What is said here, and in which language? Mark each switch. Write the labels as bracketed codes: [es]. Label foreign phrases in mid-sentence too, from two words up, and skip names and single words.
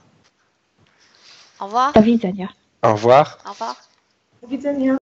[fr] Au revoir. [pl] Do widzenia. [fr] Au revoir. Au revoir. [pl] Do widzenia.